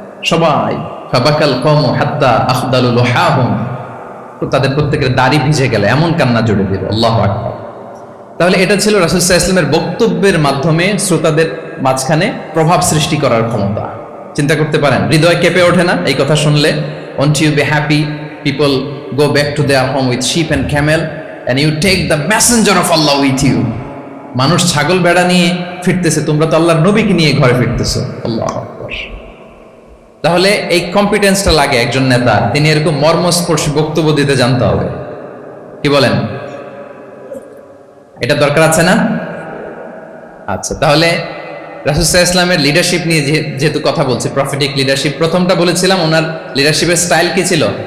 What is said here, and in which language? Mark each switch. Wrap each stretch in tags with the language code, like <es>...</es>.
<bn>সবাই</bn> <ar>ফাবাকাল কওমু হাত্তা আখদালু লুহাহুম,</ar> <bn>তাদের প্রত্যেকের দাড়ি ভিজে গেল, এমন কান্না জুড়ে দিল। আল্লাহু আকবার। তাহলে এটা ছিল রাসূল সাল্লাল্লাহু আলাইহি ওয়াসাল্লামের বক্তব্যের মাধ্যমে শ্রোতাদের মাঝখানে প্রভাব সৃষ্টি করার ক্ষমতা। চিন্তা করতে পারেন, হৃদয় কেঁপে ওঠে না এই কথা শুনলে?</bn> <en>Won't you be happy people go back to their home with sheep and camel, and you take the messenger of Allah with you?</en> <bn>মানুষ ছাগল বেড়া নিয়ে ফিরতেছে, তোমরা তো আল্লাহর নবীকে নিয়ে ঘরে ফিরতেছো। আল্লাহু আকবার। তাহলে এই কম্পিটেন্সটা লাগে একজন নেতা, তিনি এরকম মর্মস্পর্শী বক্তব্য দিতে জানতে হবে। কি বলেন? এটা দরকার আছে না? আচ্ছা, তাহলে রাসূল সাল্লাল্লাহু আলাইহি ওয়াসাল্লামের লিডারশিপ নিয়ে যেহেতু কথা বলছি, প্রফেটিক লিডারশিপ, প্রথমটা বলেছিলাম ওনার লিডারশিপের স্টাইল কি ছিল?</bn>